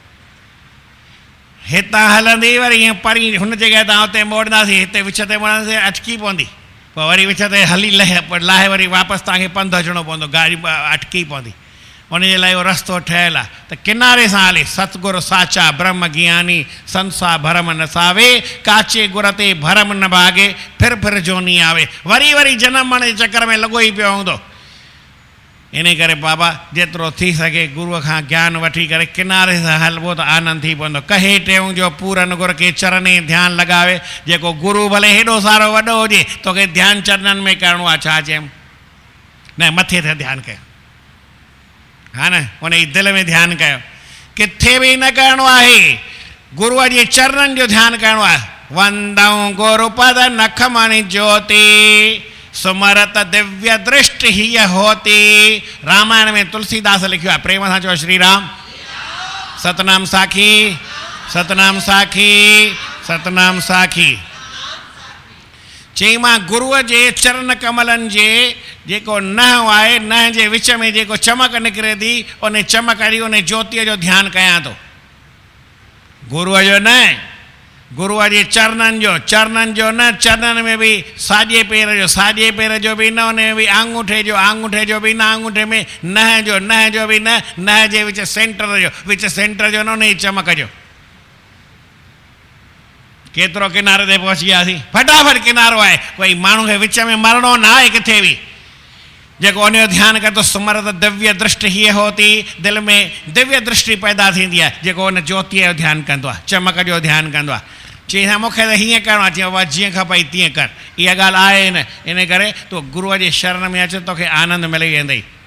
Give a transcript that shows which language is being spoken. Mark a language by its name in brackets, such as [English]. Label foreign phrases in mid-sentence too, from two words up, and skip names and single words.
[Sindhi] हितां हलंदी वरी ईअं परी हुन जॻह तां उते मोड़ंदासीं, हिते विच ते मोड़ंदासीं, अटकी पवंदी। पोइ वरी विच ते हली लाहे वरी वापसि तव्हांखे पंधु अचिणो पवंदो, गाॾी अटकी पवंदी। उन जे लाइ उहो रस्तो ठहियलु आहे त किनारे सां हले। सतगुरु साचा ब्रह्म ज्ञानी संसार भरम न सावे, काचे गुर ते भरम न भागे, फिर जोनी आवे। वरी वरी जनम मरण जे चकर में लॻो ई पियो हूंदो। इन करे बाबा जेतिरो थी सघे गुरूअ खां ज्ञान वठी करे किनारे सां हलबो त आनंद थी पवंदो। कहे टेऊं जो पूरन गुर खे चरने ध्यानु लॻावे। जेको गुरू भले हेॾो सारो वॾो हुजे, तोखे ध्यानु चरणनि में करिणो आहे, छा चयऊं? न, मथे ते ध्यानु कयो, हा न, उन जी दिलि में ध्यानु कयो। किथे बि न करिणो आहे, गुरूअ जे चरणनि जो ध्यानु करिणो आहे। [Awadhi] वंदऊं गुरुपद नख मणि ज्योति, सुमरत दिव्य दृष्टि हीअ होती। [Sindhi] रामायण में तुलसीदास लिखियो आहे, प्रेम सां चओ श्री राम। सतनाम साखी, सतनाम साखी, सतनाम साखी। चई मां गुरूअ जे चरण कमलनि जे जेको नह आहे, नह जे विच में जेको चमक निकिरे थी, उन चमक वारी उन ज्योतीअ जो ध्यानु कयां थो। गुरूअ जो न, गुरूअ जे चरणनि जो न। चरणनि में बि साॼे पेर जो बि न, उन में बि आंगूठे जो बि न, आंगूठे में नह जो बि न, नह जे विच सेंटर जो न, उन जी चमक जो। केतिरो किनारे ते पहुची वियासीं, फटाफट किनारो आहे। कोई माण्हू खे विच में मरणो न आहे किथे बि। जेको उन जो ध्यानु करे थो, [Awadhi] सुमरत दिव्य दृष्टि हीअ होती, [Sindhi] दिलि में दिव्य दृष्टि पैदा थींदी आहे। जेको उन ज्योतीअ जो ध्यानु कंदो आहे, चमक जो ध्यानु कंदो आहे। चई हा मूंखे त हीअं करिणो आहे, चई बाबा जीअं खपई तीअं कर। इहा ॻाल्हि आहे न, इन करे तूं गुरूअ जे शरण में अच, तोखे आनंद मिली वेंदई।